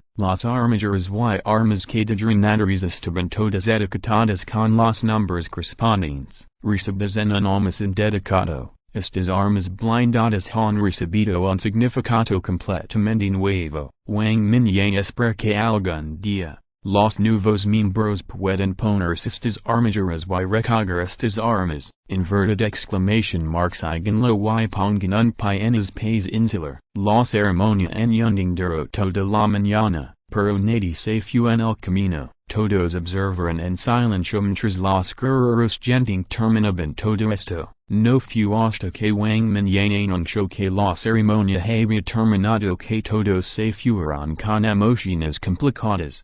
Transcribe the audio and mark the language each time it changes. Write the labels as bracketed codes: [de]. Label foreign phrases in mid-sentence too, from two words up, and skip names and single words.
[es] Las armaduras y armas que drenadoras estaban todas etiquetadas con los nombres correspondientes, recibidas en un almacén dedicado. Estas armas blindadas han recibido un significado completamente nuevo. Wang Mingyang espera que algún día, los nuevos miembros puedan ponerse estas armaduras y recoger estas armas. [en] Inverted exclamation mark [es] síganlo y pongan un pie en el país insular. La ceremonia en un duró de la mañana, pero nadie se fue en el camino. Todos observaron en silencio mientras los guerreros genting terminaban todo esto. No fue hasta que Wang Mingyang anunció que la ceremonia había terminado que todos se fueron con emociones complicadas.